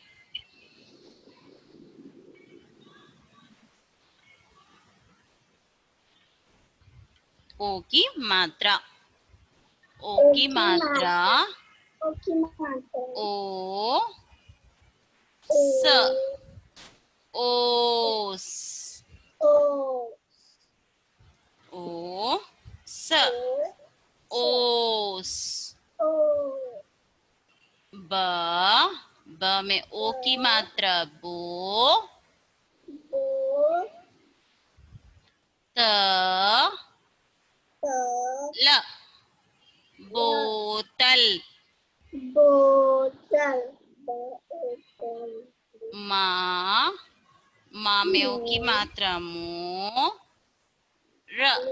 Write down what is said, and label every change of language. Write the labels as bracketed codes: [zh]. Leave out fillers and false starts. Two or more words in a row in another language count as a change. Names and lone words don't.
[hi] ओ की मात्रा, ओ की मात्रा, ओ स, ओस, ओ स, ओस, ब, ब में ओ की मात्रा बो, त, ल, बोतल, मा, मा में ओ की मात्रा मो, र,